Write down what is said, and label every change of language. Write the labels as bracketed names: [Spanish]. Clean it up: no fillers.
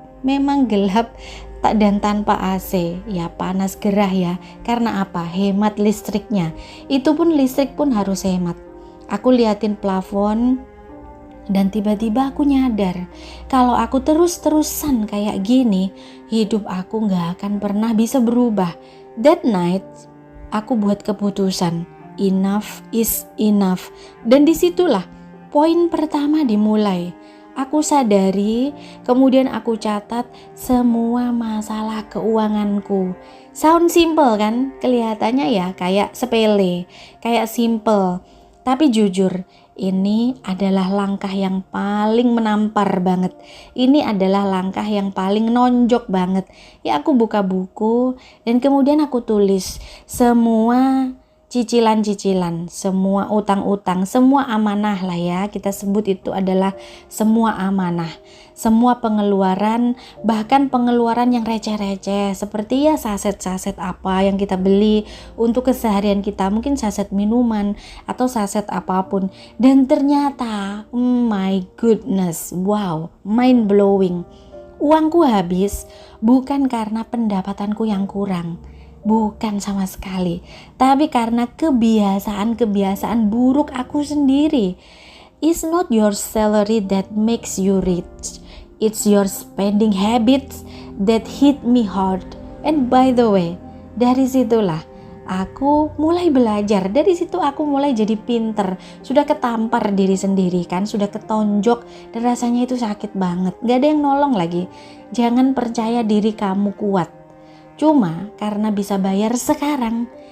[Indonesian] Memang gelap dan tanpa AC, ya panas gerah ya. Karena apa? Hemat listriknya. Itu pun listrik pun harus hemat. Aku liatin plafon dan tiba-tiba aku nyadar kalau aku terus-terusan kayak gini, hidup aku gak akan pernah bisa berubah. [English] That night, [Indonesian] aku buat keputusan, [English] enough is enough. [Indonesian] Dan disitulah poin pertama dimulai. Aku sadari, kemudian aku catat semua masalah keuanganku. [English] Sound simple [Indonesian] kan? Kelihatannya ya kayak sepele, kayak simple. Tapi jujur, ini adalah langkah yang paling menampar banget. Ini adalah langkah yang paling nonjok banget. Ya aku buka buku dan kemudian aku tulis semua cicilan-cicilan, semua utang-utang, semua amanah lah ya. Kita sebut itu adalah semua amanah. Semua pengeluaran, bahkan pengeluaran yang receh-receh seperti ya saset-saset apa yang kita beli untuk keseharian kita, mungkin saset minuman atau saset apapun. Dan ternyata, [English] my goodness, wow, mind blowing. [Indonesian] Uangku habis bukan karena pendapatanku yang kurang. Bukan sama sekali, tapi karena kebiasaan-kebiasaan buruk aku sendiri. [English] It's not your salary that makes you rich. It's your spending habits that hit me hard. And by the way, [Indonesian] dari situlah aku mulai belajar. Dari situ aku mulai jadi pinter. Sudah ketampar diri sendiri kan, sudah ketonjok dan rasanya itu sakit banget. Gak ada yang nolong lagi. Jangan percaya diri kamu kuat cuma karena bisa bayar sekarang.